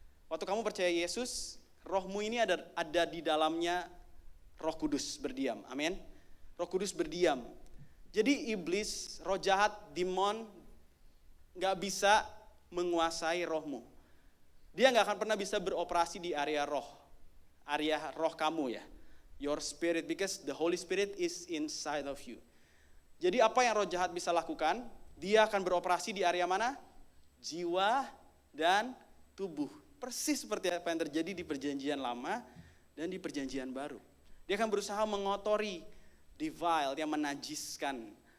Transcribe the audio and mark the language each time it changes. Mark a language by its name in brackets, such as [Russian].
[Indonesian] Waktu kamu percaya Yesus, rohmu ini ada di dalamnya Roh Kudus berdiam, amin. Roh Kudus berdiam. Jadi iblis, roh jahat, demon, gak bisa menguasai rohmu. Dia gak akan pernah bisa beroperasi di area roh kamu ya. [English] Your spirit, because the Holy Spirit is inside of you. [Indonesian] Jadi apa yang roh jahat bisa lakukan? Dia akan beroperasi di area mana? Jiwa dan tubuh. Persis seperti apa yang terjadi di Perjanjian Lama dan di Perjanjian Baru. Dia akan berusaha mengotori, defile, dia menajiskan.